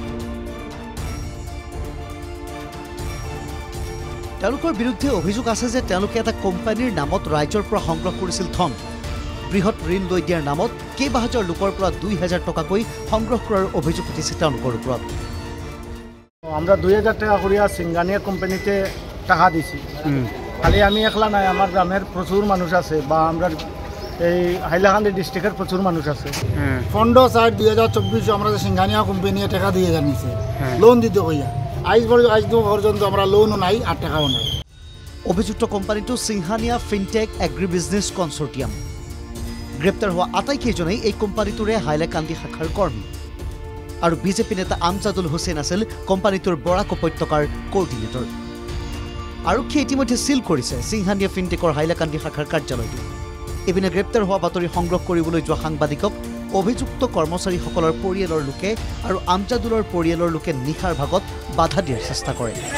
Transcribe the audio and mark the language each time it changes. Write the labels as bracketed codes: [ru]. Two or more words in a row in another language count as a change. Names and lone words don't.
[as] তেওঁলোকৰ বিৰুদ্ধে অভিযোগ আছে যে তেওঁলোকে এটা কোম্পানীৰ নামত ৰাইজৰ পৰা সংগ্ৰহ কৰিছিল ধন বৃহৎ ঋণ লৈ দিয়াৰ নামত কেইবাহাজাৰ লোকৰ পৰা 2000 টকাকৈ সংগ্ৰহ কৰাৰ অভিযোগ উঠিছে তেওঁলোকৰ ওপৰত [bn] আমরা 2000 টাকা করিয়া সিঙ্গানিয়া কোম্পানিতে টাকা দিছি খালি আমি একলা নাই আমার গ্রামের প্রচুর মানুষ আছে বা আমরা এই হাইলাকান্দি ডিস্ট্রিক্টের প্রচুর মানুষ আছে 15/4/2024 আমরা সিঙ্গানিয়া কোম্পানিতে টাকা দিয়ে জানিছে লোন দিতে কইয়া আজ পর্যন্ত আমরা লোনও নাই আর টাকাও নাই [as] অভিযুক্ত কোম্পানীটো সিংহানিয়া ফিনটেক এগ্ৰি বিজনেছ কনচৰ্টিয়াম গ্ৰেপ্তাৰ হোৱা আটাইকেইজনেই এই কোম্পানীটোৰে হাইলাকান্দি শাখাৰ কৰ্মী আৰু বিজেপি নেতা আমজাদুল হুছেইন আছিল কোম্পানীটোৰ বৰাক উপত্যকাৰ কোৰ্ডিনেটৰ আৰক্ষীয়ে ইতিমধ্যে সিল কৰিছে সিংহানিয়া ফিনটেকৰ হাইলাকান্দি শাখাৰ কাৰ্যালয়টো এপিনে গ্ৰেপ্তাৰ হোৱা বাতৰি সংগ্ৰহ কৰিবলৈ যোৱা সাংবাদিকক অভিযুক্ত কৰ্মচাৰীসকলৰ পৰিয়ালৰ লোকে আৰু আমজাদুলৰ পৰিয়ালৰ লোকে নিশাৰ ভাগত বাধা দিয়াৰ চেষ্টা কৰে